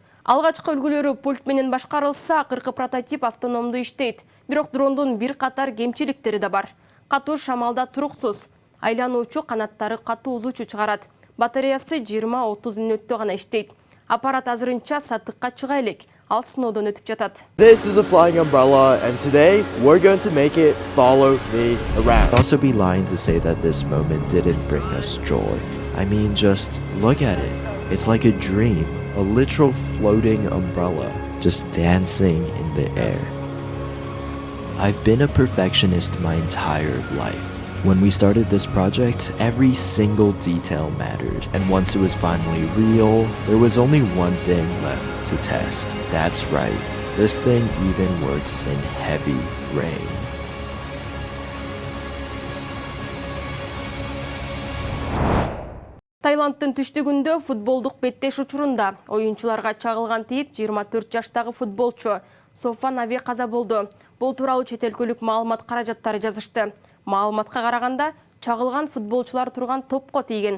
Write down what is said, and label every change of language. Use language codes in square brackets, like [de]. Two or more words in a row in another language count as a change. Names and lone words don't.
[ky] Алгачкы үлгүлөрү пульт менен башкарылса, акыркы прототип автономдуу иштейт. Бирок дрондун бир катар кемчиликтери да бар. Катуу шамалда туруксуз. Айлануучу канаттары катуу узуучу чыгарат. Батареясы 20-30 мүнөттө гана иштейт. Аппарат азырынча сатыкка чыга элек. Ал сыноодон өтүп жатат. [en] This is a flying umbrella, and today we're going to make it follow me around. I'd also be lying to say that this moment didn't bring us joy. I mean, just look at it. It's like a dream, a literal floating umbrella, just dancing in the air. I've been a perfectionist my entire life. When we started this project, every single detail mattered. And once it was finally real, there was only one thing left to test. That's right, this thing even works in heavy rain. [ky] Таиландтын түштүгүндө футболдук беттеш учурунда оюнчуларга чагылган тийип 24 жаштагы футболчу Софа Нави каза болду. Бул тууралуу чет өлкөлүк маалымат каражаттары жазышты. Маалыматка караганда, чагылган футболчулар турган топко тийген.